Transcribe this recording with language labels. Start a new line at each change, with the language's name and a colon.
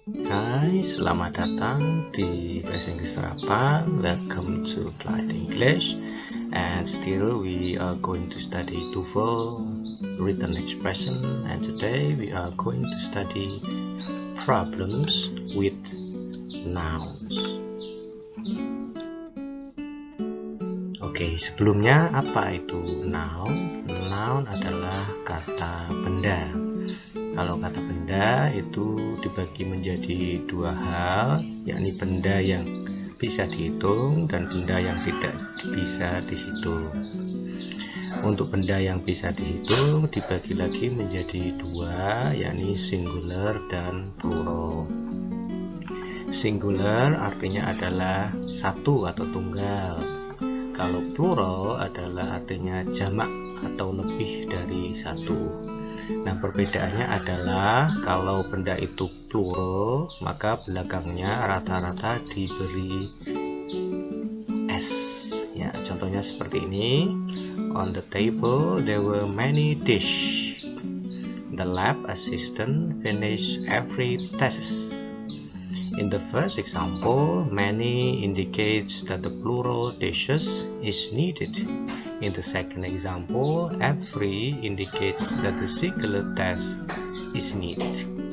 Indonesian: Hai, selamat datang di Bahasa Inggris Terapan.
English: Welcome to Applied English. And still we are going to study TOEFL written expression. And today we are going to study problems with nouns.
Indonesian: Oke, sebelumnya apa itu noun? Noun adalah kata benda. Kalau kata benda itu dibagi menjadi dua hal, yakni benda yang bisa dihitung dan benda yang tidak bisa dihitung. Untuk benda yang bisa dihitung dibagi lagi menjadi dua, yakni singular dan plural. Singular artinya adalah satu atau tunggal. Kalau plural adalah artinya jamak atau lebih dari satu. Nah, perbedaannya adalah kalau benda itu plural, maka belakangnya rata-rata diberi S. Ya, contohnya seperti ini.
English: On the table there were many dish. The lab assistant finished every task. In the first example, many indicates that the plural dishes is needed. In the second example, every indicates that the singular task is needed.